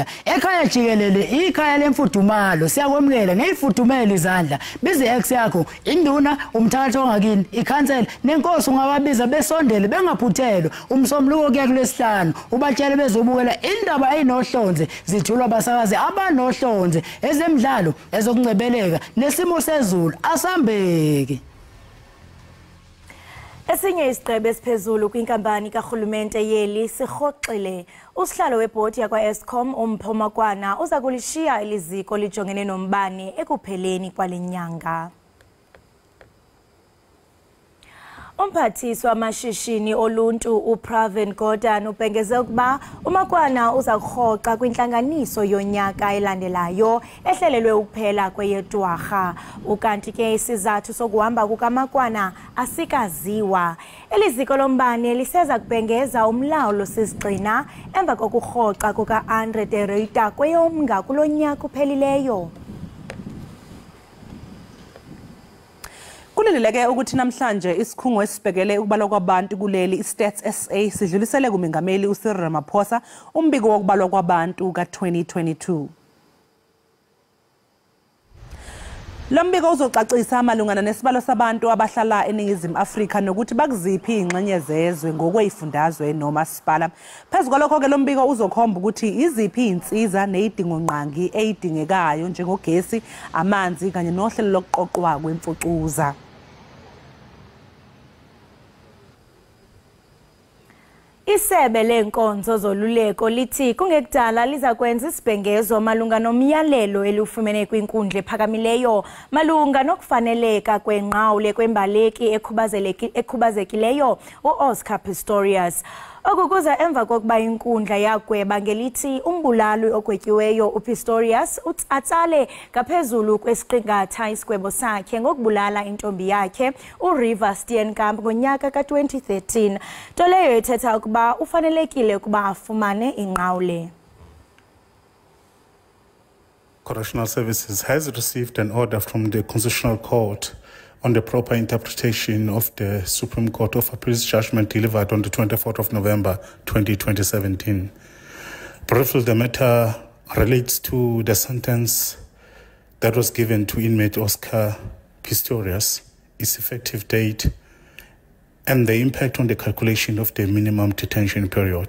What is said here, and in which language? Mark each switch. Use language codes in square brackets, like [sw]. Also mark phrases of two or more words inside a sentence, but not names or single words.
[zu] ekhaya jikelele ikhaya lemfudumalo siyakwemukela ngeyifudumela izandla bize ex yakho induna umthatho ongakini ikhansela nenkosi ungababiza besondele bengaphuthelwa umsombuluko kuya kulesihlanu ubatshele bezobukela indaba ayinohlonze zithulwa abasakazi abanohlonze ezemidlalo ezokungcebeleka nesimo sezulu asambeke. [xh] Esinye isigqebe esiphezulu kwinkampani karhulumente yeli sirhoxile usihlalo webhodi yakwa-Eskom uMpho Makwana uza kulishiya eliziko lijongene nombane ekupheleni kwale nyanga. Umphathiswa wamashishini oluntu uPravin Gordhan ubhengeze ukuba uMakwana uza kurhoxa kwintlanganiso yonyaka elandelayo ehlelelwe ukuphela kweyeDwarha. Ukanti ke isizathu sokuhamba kukaMakwana asikaziwa. Eliziko lombane liseza kubhengeza umlawulo sisigxina emva kokurhoxa kuka-Andre de Ruyter kweyomnga kulo nyaka uphelileyo. [zu] Kulileke ukuthi namhlanje isikhungo esibhekele ukubalwa kwabantu kuleli iStats SA sidlulisele kumengameli uCyril Ramaphosa umbiko wokubalwa kwabantu ka-2022. Lo mbiko uzocacisa malungana nesibalo sabantu abahlala eNingizimu Afrika nokuthi bakuziphi ingxenye zezwe ngokwezifundazwe noma sipala. Phezu kwalokho ke lo mbiko uzokhomba ukuthi iziphi insiza nezidingo nqangi ezidingekayo njengogesi, amanzi kanye nohlelo lokuqoqwa kwemfucuza. [xh] Isebe lenkonzo zoluleko lithi kungekudala liza kwenza isibhengezo malunga nomyalelo elufumene kwinkundla ephakamileyo malunga nokufaneleka kwenqawule kwembaleki ekhubazekileyo uOscar Pistorius. Okukuza emva kokuba inkundla yagweba ngelithi umbulali ogwetyiweyo uPistorius atsale ngaphezulu kwesiqingatha isigwebo sakhe ngokubulala intombi yakhe uRiver Steenkamp ngonyaka ka-2013. Nto leyo ithetha ukuba ufanelekile ukuba afumane inqawule. [en] Correctional Services has received an order from the Constitutional Court on the proper interpretation of the Supreme Court of Appeal's judgment delivered on the 24th of November 2017. Briefly, the matter relates to the sentence that was given to inmate Oscar Pistorius, its effective date, and the impact on the calculation of the minimum detention period.